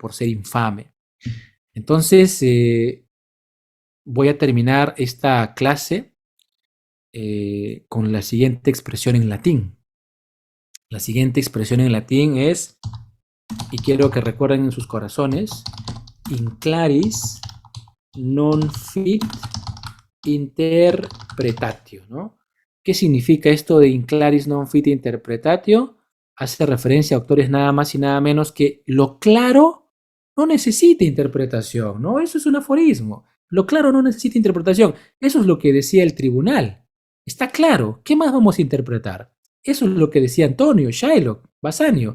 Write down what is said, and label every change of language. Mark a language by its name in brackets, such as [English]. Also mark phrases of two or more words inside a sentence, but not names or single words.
[Spanish] Por ser infame. Entonces, voy a terminar esta clase con la siguiente expresión en latín. La siguiente expresión en latín es, y quiero que recuerden en sus corazones, [Latin] in claris non fit interpretatio, [Spanish] ¿no? ¿Qué significa esto de [Latin] in claris non fit interpretatio? [Spanish] Hace referencia a autores nada más y nada menos que lo claro no necesita interpretación, ¿no? Eso es un aforismo. Lo claro no necesita interpretación. Eso es lo que decía el tribunal. Está claro. ¿Qué más vamos a interpretar? Eso es lo que decía Antonio, Shylock, Bassanio.